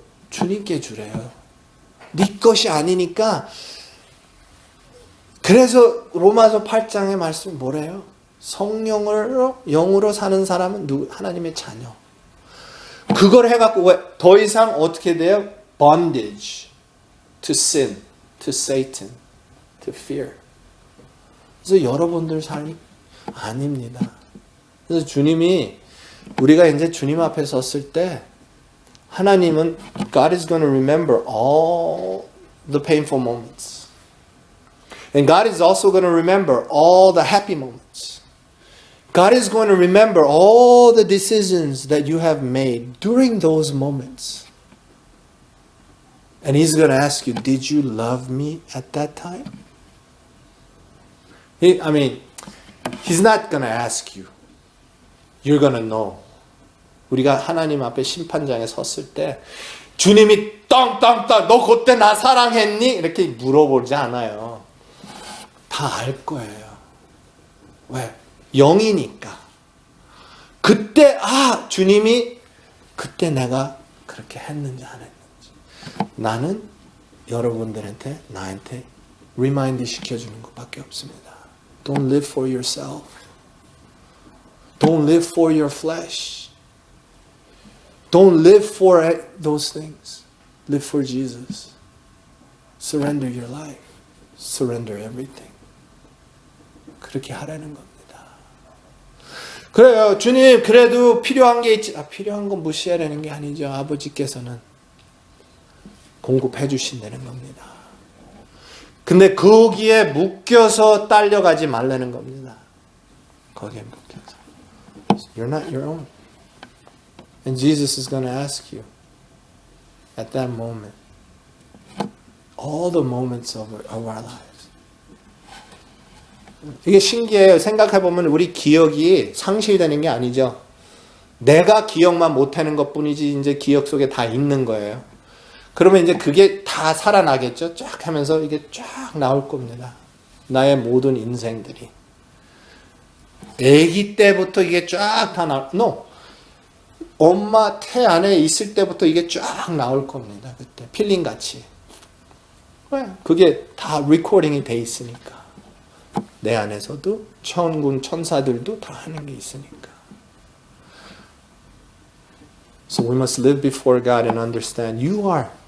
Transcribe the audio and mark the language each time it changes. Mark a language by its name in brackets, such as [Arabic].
[Korean] 주님께 주래요. 네 것이 아니니까. 그래서 로마서 8장의 말씀이 뭐래요? 성령으로 영으로 사는 사람은 누구? 하나님의 자녀. 그걸 해갖고 왜 더 이상 어떻게 돼요? [English] Bondage to sin, to Satan, to fear. [Korean] 그래서 여러분들 삶이 아닙니다. 그래서 주님이 우리가 이제 주님 앞에 섰을 때 하나님은 [English] God is going to remember all the painful moments. And God is also going to remember all the happy moments. God is going to remember all the decisions that you have made during those moments. And He's going to ask you, did you love me at that time? He's not going to ask you. You're going to know. [Korean] 우리가 하나님 앞에 심판장에 섰을 때 주님이 땅땅땅 너 그때 나 사랑했니? 이렇게 물어보지 않아요. 다 알 거예요. 왜? 영이니까. 그때 주님이 그때 내가 그렇게 했는지 안 했는지 나는 여러분들한테 나한테 리마인드 시켜주는 것밖에 없습니다. [English] Don't live for yourself. Don't live for your flesh. Don't live for those things. Live for Jesus. Surrender your life. Surrender everything. [Korean] 그렇게 하라는 겁니다. 그래요. 주님 그래도 필요한 게 있지. 필요한 건 무시하라는 게 아니죠. 아버지께서는 공급해 주신다는 겁니다. 근데 거기에 묶여서 딸려가지 말라는 겁니다. 거기에 묶여서. [English] You're not your own. And Jesus is going to ask you at that moment all the moments of our lives. [Korean] 이게 신기해요. 생각해보면 우리 기억이 상실되는 게 아니죠. 내가 기억만 못하는 것뿐이지 이제 기억 속에 다 있는 거예요. 그러면 이제 그게 다 살아나겠죠. 쫙 하면서 이게 쫙 나올 겁니다. 나의 모든 인생들이. 아기 때부터 이게 쫙 다 나올. [English] No. [Korean] 엄마 태 안에 있을 때부터 이게 쫙 나올 겁니다. 그때 필링같이. 왜? 그게 다 리코딩이 돼 있으니까. 내 안에서도 천군 천사들도 다 하는 게 있으니까. [English] So we must live before God and understand you are.